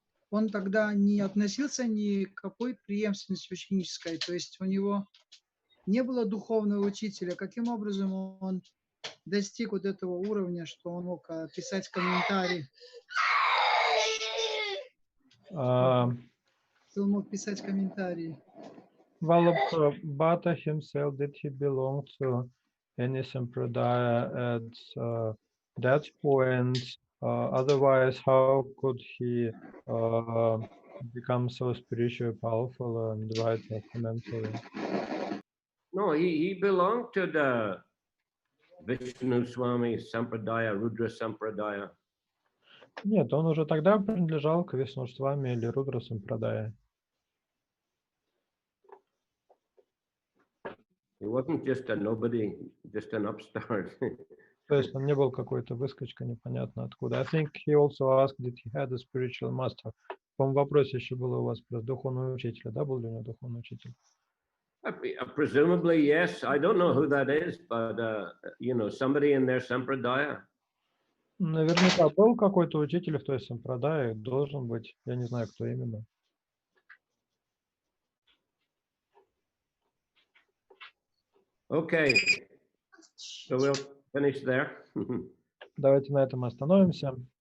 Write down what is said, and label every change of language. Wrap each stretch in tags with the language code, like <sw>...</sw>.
<ru>Он тогда не относился ни к какой преемственности ученической, то есть у него не было духовного учителя. Каким образом он достиг вот этого уровня, что он мог писать комментарии? Что он мог писать комментарии?</ru> <en>Vallabhabhata himself, did he belong to any sampradaya at that point? Otherwise, how could he become so spiritually powerful and write a commentary? No, he belonged to the Vishnu Swami Sampradaya, Rudra Sampradaya.</en> <ru>Нет, он уже тогда принадлежал к Вишнуштвами или Рудра Сампрадая.</ru> <en>He wasn't just a nobody, just an upstart.</en> <ru>То есть он не был какой-то выскочка, непонятно откуда.</ru> <en>I think he also asked, did he had a spiritual master?</en> <ru>По-моему, в вопросе еще было у вас про духовного учителя, да, был ли у него духовный учитель?</ru> <en>Presumably, yes. I don't know who that is, but, somebody in their sampradaya.</en> <ru>Наверняка был какой-то учитель в той сампрадае, должен быть. Я не знаю, кто именно.</ru> <en>Okay, so we'll finish there.</en> <ru>Давайте на этом остановимся.</ru>